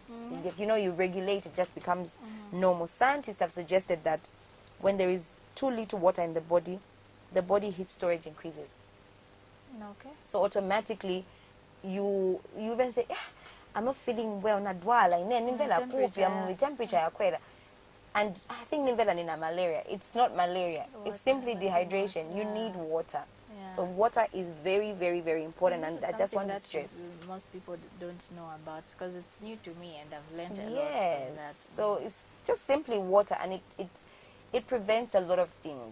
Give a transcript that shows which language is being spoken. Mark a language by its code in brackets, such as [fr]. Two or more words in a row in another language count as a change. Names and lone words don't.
[en] You regulate, it just becomes normal. Scientists have suggested that when there is too little water in the body heat storage increases. Okay. So automatically you even say, I'm not feeling well, nadwala, temperature. And I think [sw] nimvela nina malaria. [en] It's not malaria. It's simply dehydration. You need water. Yeah. So water is very, very, very important, and I just want to stress. Most people don't know about, because it's new to me, and I've learned a lot from that. So it's just simply water, and it prevents a lot of things.